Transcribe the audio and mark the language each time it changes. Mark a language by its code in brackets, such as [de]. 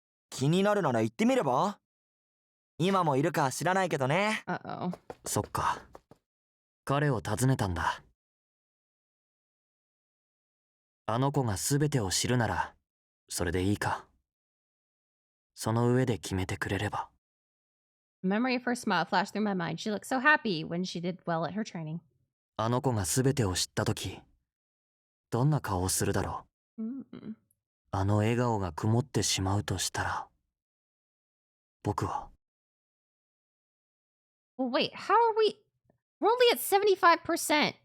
[ja] 気になるなら行ってみれば？今もいるか知らないけどね。 Uh-oh. そっか。彼を訪ねたんだ。あの子が全てを知るならそれでいいか。その上で決めてくれれば。 [en] Memory of her smile flashed through my mind. She looked so happy when she did well at her training. [ja] あの子が全てを知った時、どんな顔をするだろう。 Mm. あの笑顔が曇ってしまうとしたら、僕は。 [en] Well, wait, how are we? We're only at 75%.